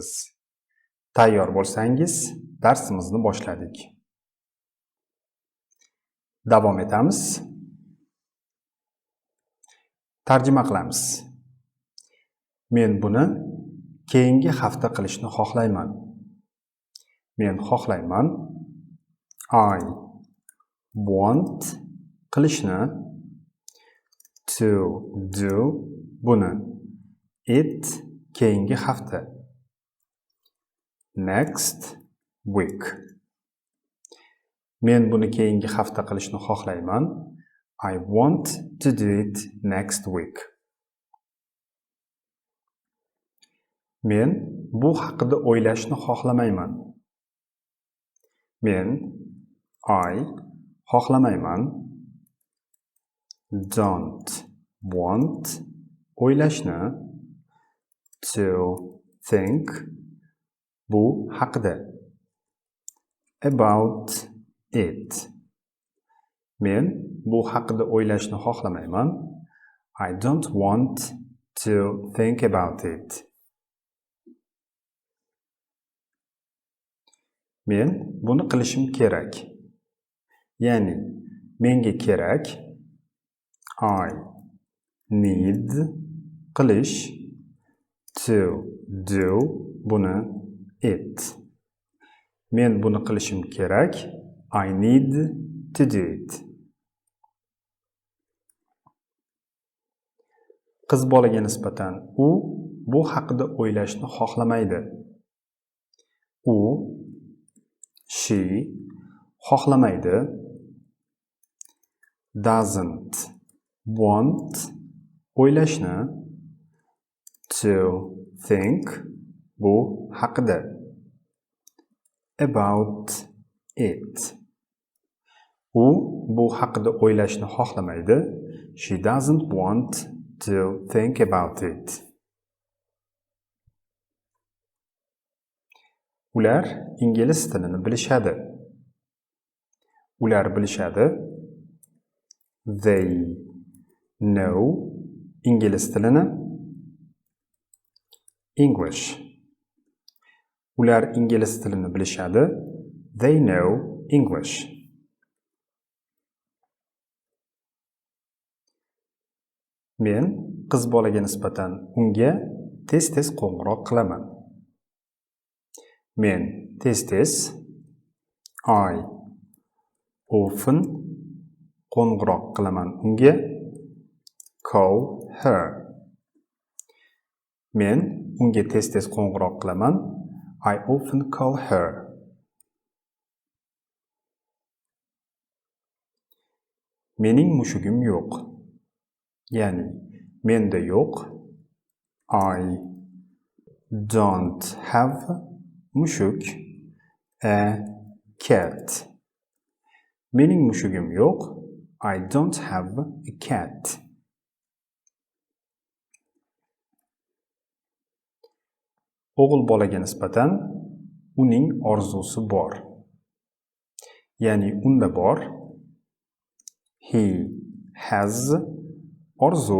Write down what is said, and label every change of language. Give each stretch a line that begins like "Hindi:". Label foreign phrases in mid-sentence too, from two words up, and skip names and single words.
Uzbek: Tayyor bo'lsangiz, darsimizni boshladik. Davom etamiz. Tarjima qilamiz. Men buni keyingi hafta qilishni xohlayman. Men xohlayman.
English: I want qilishni. To do buni.
Uzbek: It keyingi hafta.
English: Next week.
Uzbek: Men buni keyingi hafta qilishni xohlayman.
English: I want to do it next week.
Uzbek: Men bu haqida o'ylashni xohlamayman. Men I xohlamayman.
English: Don't want o'ylashni. To think
Uzbek: bu haqida.
English: About it.
Uzbek: Men bu haqida o'ylashni xohlamayman.
English: I don't want to think about it.
Uzbek: Men buni qilishim kerak. Ya'ni menga kerak.
English: I need qilish. To do buni. It.
Uzbek: Men buni qilishim kerak.
English: I need to do it.
Uzbek: Qiz bolaga nisbatan u bu haqida o'ylashni xohlamaydi. U she xohlamaydi.
English: Doesn't want o'ylashni. To think
Uzbek: bu haqida.
English: About it.
Uzbek: U bu haqida o'ylashni xohlamaydi.
English: She doesn't want to think about it.
Uzbek: Ular ingliz tilini bilishadi. Ular bilishadi.
English: They know
Uzbek: ingliz tilini.
English: English.
Uzbek: Ular ingliz tilini bilishadi.
English: They know English.
Uzbek: Men qiz bolaga nisbatan unga tez-tez qo'ng'iroq qilaman. Men tez-tez
English: I often
Uzbek: qo'ng'iroq qilaman unga.
English: Call her.
Uzbek: Men unga tez-tez qo'ng'iroq qilaman.
English: I often call her.
Uzbek: Mening mushugim yo'q. Ya'ni menda yo'q.
English: I don't have mushuk. A cat.
Uzbek: Mening mushugim yo'q.
English: I don't have a cat.
Uzbek: O'g'il bolaga nisbatan uning orzusi bor. Ya'ni unda bor.
English: He has orzu.